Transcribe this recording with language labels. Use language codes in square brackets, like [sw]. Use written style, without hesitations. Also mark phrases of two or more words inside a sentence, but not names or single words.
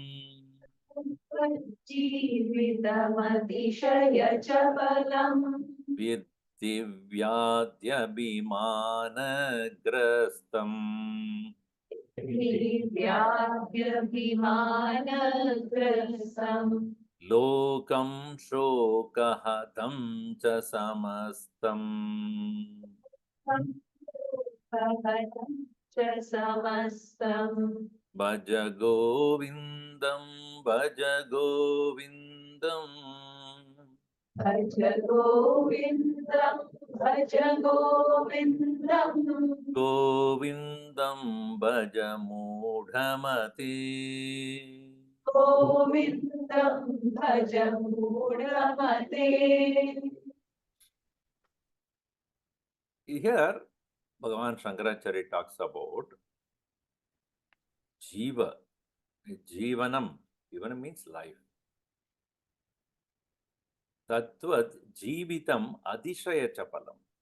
[sa] విద్ధి వ్యాధ్యభిమానగ్రస్తం లోకం శోకహతం చ సమస్తం భజ గోవిందం భజ గోవిందం భజ గోవిందం భజ గోవిందం గోవిందం భజ మూఢమతే గోవిందం భజ మూఢమతే. [en] Here, Bhagavan Shankaracharya talks about Jiva, Jivanam. Jivanam means life. [sa] तत्वत् जीवितम् अदिशय चपलम्.